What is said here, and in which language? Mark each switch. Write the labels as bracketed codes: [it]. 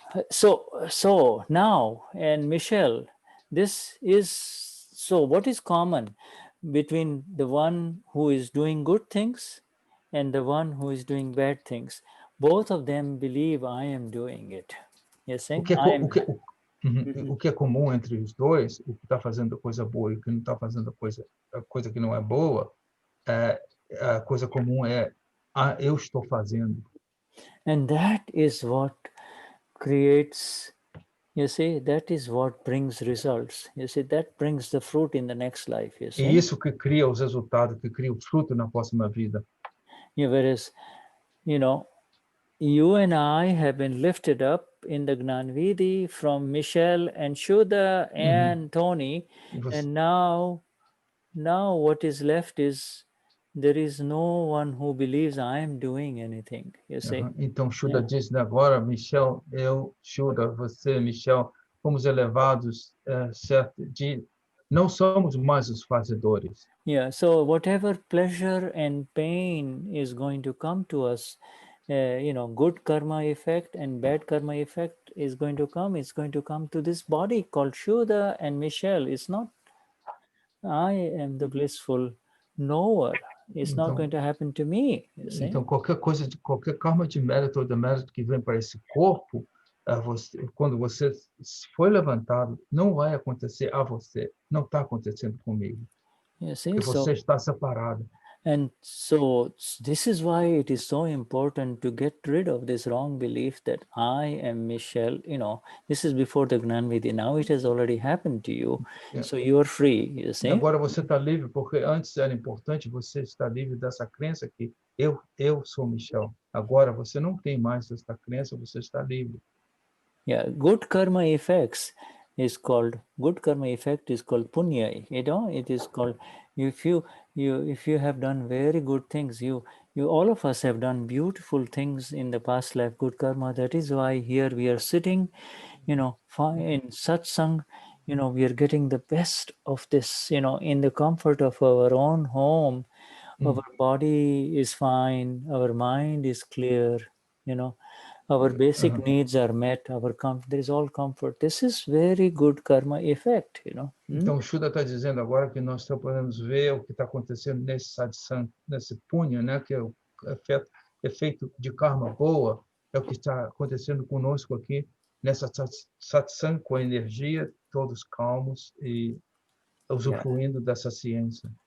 [en] So now, and Michelle, what is common between the one who is doing good things and the one who is doing bad things, both of them believe I am doing it. You see, [pt] O que é, [en] I am. [pt] o que é comum entre os dois, o que está fazendo coisa boa e o que não está fazendo a coisa que não é boa, a coisa comum é eu estou fazendo. [en] And that is what creates, you see, that is what brings results. You see, that brings the fruit in the next life, you [pt] E [en] see. [pt] isso que cria os resultados, que cria o fruto na próxima vida. [en] Yeah, whereas, you know, you and I have been lifted up in the Gnanvidi from Michelle and Shuddha and Tony, and now what is left is there is no one who believes I am doing anything, you see. [pt] Então, Shuddha diz agora, Michel, eu, Shuddha, você, Michel, fomos elevados, certo, não somos mais os fazedores. [en] Yeah, so whatever pleasure and pain is going to come to us, you know, good karma effect and bad karma effect is going to come. It's going to come to this body called Shuddha and Michelle. It's not I am the blissful knower. It's not going to happen to me, you see. [pt] Então, qualquer karma de mérito ou demérito que vem para esse corpo, quando você foi levantado, não vai acontecer a você, não está acontecendo comigo. [en] You see, [pt] Porque você está separado. [en] And so this is why it is so important to get rid of this wrong belief that I am Michelle. You know, this is before the Gnanvidhi. Now it has already happened to you. So you are free, you see. [pt] Agora você está livre, porque antes era importante você estar livre dessa crença que eu sou Michelle. Agora você não tem mais essa crença, você está livre. [en] Yeah, good karma effect is called punya. You know, it is called, if you have done very good things, you all of us have done beautiful things in the past life, good karma. That is why here we are sitting, you know, in satsang, you know, we are getting the best of this, you know, in the comfort of our own home. Our body is fine, our mind is clear, you know, our basic needs are met, there is all comfort. This is very good karma effect, you know. [pt] Então, o Shuddha está dizendo agora que nós podemos ver o que está acontecendo nesse satsang, nesse punya, né, que é o efeito de karma boa, é o que está acontecendo conosco aqui, nessa satsang, com a energia, todos calmos e usufruindo dessa ciência.